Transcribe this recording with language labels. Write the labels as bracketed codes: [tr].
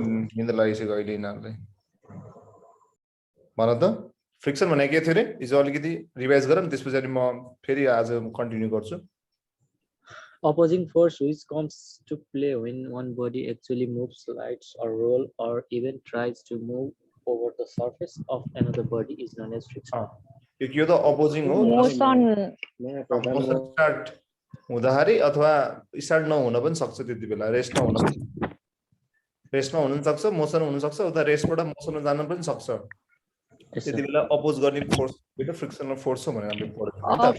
[ne] निन्द्रा लागिसक्यो अहिले यिनीहरूलाई भन त फ्रिक्सन भनेको के थियो रे हिजो अलिकति रिभाइज गरौँ त्यसपछि अनि म फेरि आज कन्टिन्यू गर्छु [en] Opposing force which comes to play when one body actually moves, slides, or roll, or even tries to move over the surface of another body is known as friction. [ne] यो त opposing हो [en] motion [ne] motion start हुँदाखेरि अथवा start नहुन पनि सक्छ त्यति बेला रेस्टमा हुन सक्छ मोसन हुन सक्छ उता रेस्टबाट मोसनमा जान पनि सक्छ त्यति बेला अपोज गर्ने फोर्स त्यो फ्रिक्सनल फोर्स हो भनेर हामीले पढ्यौं